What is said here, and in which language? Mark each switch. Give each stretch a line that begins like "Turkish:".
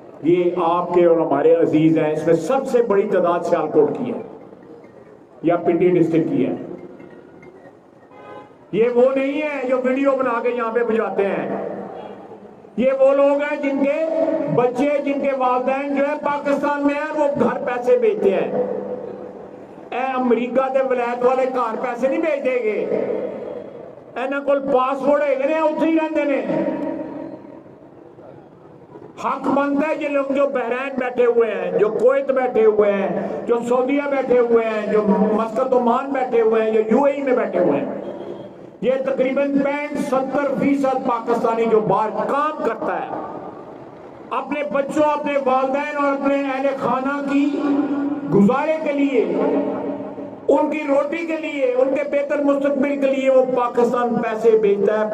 Urdu: یہ آپ کے اور ہمارے عزیز ہیں. اس میں سب سے بڑی تعداد سیالکوٹ کی ہے یا پنڈی ڈسٹرکٹ کی ہے. یہ وہ نہیں ہے جو ویڈیو بنا کے یہاں پہ بجاتے ہیں. یہ وہ لوگ ہیں جن کے بچے, جن کے والدین جو ہے پاکستان میں ہیں, وہ گھر پیسے بھیجتے ہیں.
Punjabi: اے امریکہ دے ولایت والے گھر پیسے نہیں بھیج دے گے. انہاں کول پاسپورٹ ہے نے, اتنے ہی رہتے ہیں.
Urdu: حق بنتا ہے یہ لوگ جو بحرین بیٹھے ہوئے ہیں, جو کویت بیٹھے ہوئے ہیں, جو سعودیہ بیٹھے ہوئے ہیں, جو مسقط عمان بیٹھے ہوئے ہیں, جو UAE میں بیٹھے ہوئے ہیں, یہ تقریباً 65-70% پاکستانی جو باہر کام کرتا ہے اپنے بچوں, اپنے والدین اور اپنے اہل خانہ کی گزارے کے لیے, ان کی روٹی کے لیے, ان کے بہتر مستقبل کے لیے وہ پاکستان پیسے بھیجتا ہے.